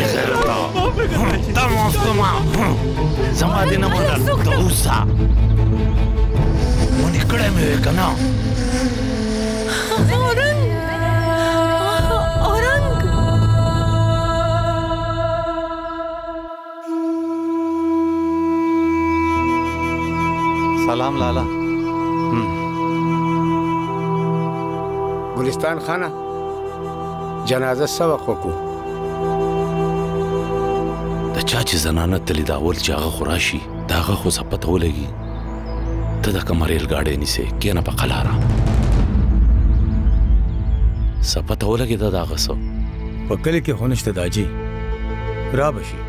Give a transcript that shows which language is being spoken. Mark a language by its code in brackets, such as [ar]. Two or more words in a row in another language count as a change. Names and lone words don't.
[ps] بې غیرته تا معاف کړما زما دې نه منله ته اوسه منې کړی مې وې کنه سلام لالا गुलिस्तान खाना जनाजा सबक वकू د چا چې زنانه تللی دا اول چې هغه خو راشي د هغه خو څه پته ولګي ته د کومه ریل ګاډی نیسې کښېنه په قلاره څه پته ولګي د هغه څه په کلي کې خو نشته داجي را به شي